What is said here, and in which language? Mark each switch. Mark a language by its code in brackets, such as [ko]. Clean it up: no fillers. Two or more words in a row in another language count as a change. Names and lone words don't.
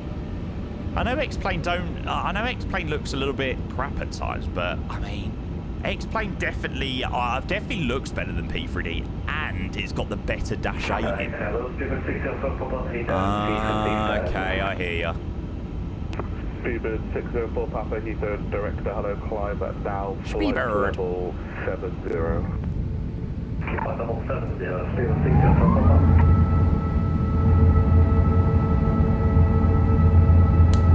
[en] I know X-Plane looks a little bit crap at times, but I mean, X-Plane definitely looks better than P3D, and it's got the better Dash 8 in. Okay, I hear ya. Speedbird 604 Papa, Heathrow, director, hello, climb at now, flight level 70. Flight level 70, Speedbird 604 Papa.